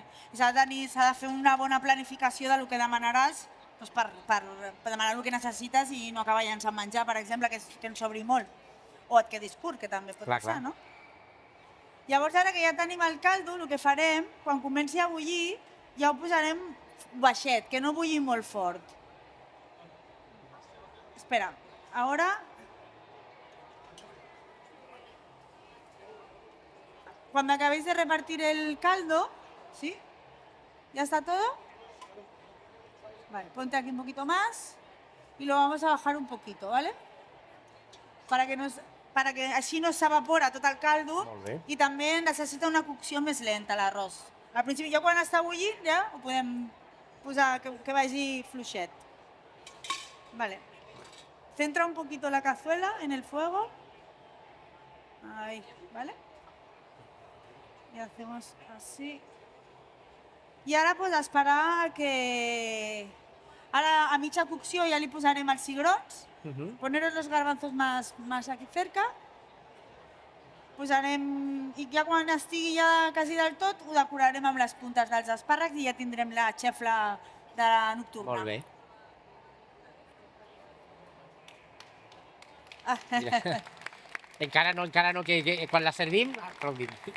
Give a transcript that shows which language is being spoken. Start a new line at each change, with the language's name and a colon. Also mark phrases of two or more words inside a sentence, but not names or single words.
Catalan: I s'ha de fer una bona planificació del que demanaràs per demanar el que necessites i no acabar llançant menjar, per exemple, que en sobri molt. O et quedis curt, que també pot passar, no? Llavors, ara que ja tenim el caldo, el que farem, quan comenci a bullir, ja ho posarem baixet, que no bulli molt fort.
Spanish: Espera, ahora... Cuando acabéis de repartir el caldo, ¿sí? ¿Ya está todo? Vale, ponte aquí un poquito más y lo vamos a bajar un poquito, ¿vale? Para que
Catalan: així no s'evapora tot el caldo i també necessita una cocció més lenta l'arròs. Al principi, ja quan està bullint, ja ho podem posar que vagi fluixet.
Spanish: Vale. Centra un poquito la cazuela en el fuego. Ahí, ¿vale? Y hacemos así.
Catalan: I ara pues esperar que... Ara a mitja cocció ja li posarem els cigrons
Spanish: Poneros los garbanzos más aquí cerca.
Catalan: Posarem, i ja quan estigui ja quasi del tot, ho decorarem amb les puntes dels espàrrecs i ja tindrem la xefla de la nocturna. Molt bé. Encara no, que quan la servim, aplaudim.